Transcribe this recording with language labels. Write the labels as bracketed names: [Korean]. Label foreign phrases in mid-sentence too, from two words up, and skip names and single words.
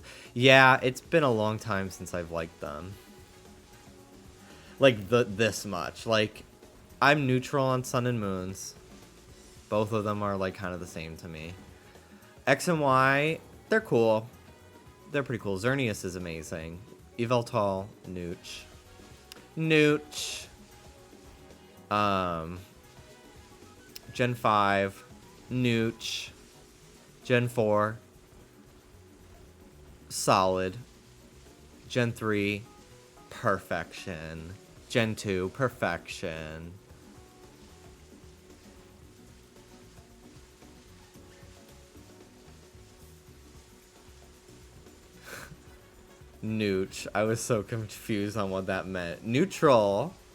[English] Yeah, it's been a long time since I've liked them. Like this much. Like, I'm neutral on Sun and Moons. Both of them are like kind of the same to me. X and Y, they're cool. They're pretty cool. Xerneas is amazing. Yveltal, Nooch. Nooch. Gen 5, Nooch. Gen 4, solid. Gen 3, perfection. Gen 2, perfection. Nooch. I was so confused on what that meant. Neutral.